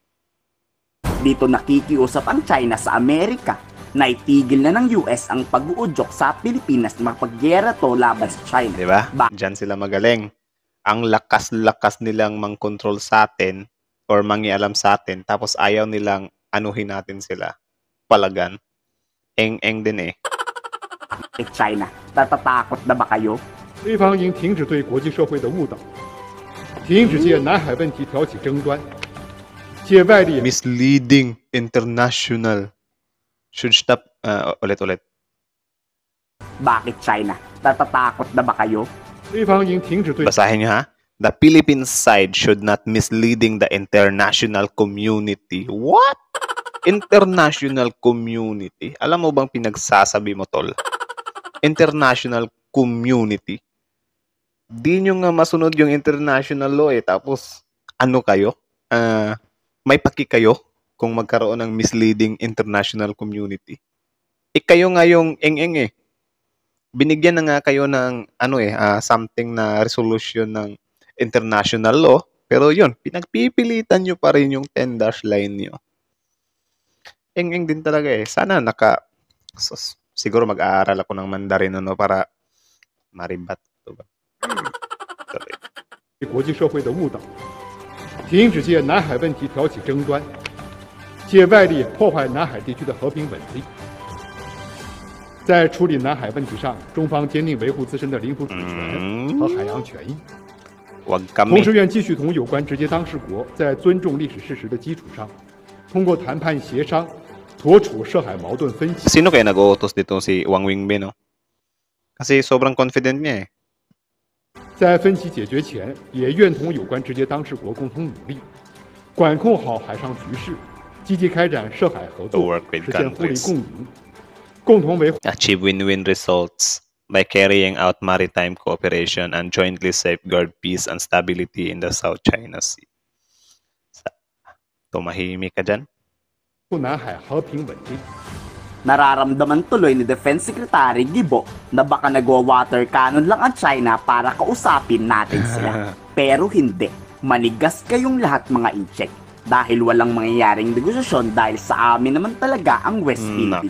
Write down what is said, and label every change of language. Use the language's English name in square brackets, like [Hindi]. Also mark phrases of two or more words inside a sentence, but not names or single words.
[Filipino] Dito nakikiusap ang China sa Amerika na itigil na ng US ang pag-uudyok sa Pilipinas na mapagyera to laban sa China. Diba? Diyan sila magaling. Ang lakas-lakas nilang mang-control sa atin or mangialam sa atin, tapos ayaw nilang anuhin natin sila. Palagan. Eng-eng din eh. China, natatakot na ba kayo? [Chinese] 对方应停止对国际社会的误导，停止借南海问题挑起争端，借外力 [English] Misleading international. Should stop. [Filipino] Ulit-ulit. Bakit China? Natatakot na ba kayo? [Chinese] 对方应停止对 [Filipino] Basahin nyo ha. [English] The Philippine side should not misleading the international community. What? International community? [Filipino] Alam mo bang pinagsasabi mo, tol? [English] International community? [Filipino] Di nyo nga masunod yung [English] international law [Filipino] eh. Tapos, ano kayo? May paki kayo kung magkaroon ng [English] misleading international community. [Filipino] Kayo nga yung eng-eng eh. Binigyan na nga kayo ng something na resolution ng [English] international law, [Filipino] pero yun, pinagpipilitan nyo pa rin yung 10-dash line nyo. Eng-eng din talaga eh. Sana siguro mag-aaral ako ng Mandarin para maribat. [Chinese] 国际社会的误导，停止借南海问题挑起争端，借外力破坏南海地区的和平稳定。在处理南海问题上，中方坚定维护自身的领土主权和海洋权益。同时，愿继续同有关直接当事国在尊重历史事实的基础上，通过谈判协商，妥处涉海矛盾分歧。 [Filipino] Sino kaya nag-uutos dito si Wang Wenbin, no? Kasi sobrang confident niya eh. [Chinese] 在分歧解决前，也愿同有关直接当事国共同努力，管控好海上局势，积极开展涉海合作，实现互利共赢。共同维护 [English] achieve win-win results by carrying out maritime cooperation and jointly safeguard peace and stability in the South China Sea. [Filipino] Tumahimik ka dyan? [Chinese] 南海和平稳定。 [Filipino] Nararamdaman tuloy ni [English] Defense Secretary [Filipino] Gibo na baka nagwa- [English] water cannon [Filipino] lang ang China para kausapin natin sila. Pero hindi. Manigas kayong lahat mga incheck. Dahil walang mangyayaring negosasyon dahil sa amin naman talaga ang West Philippine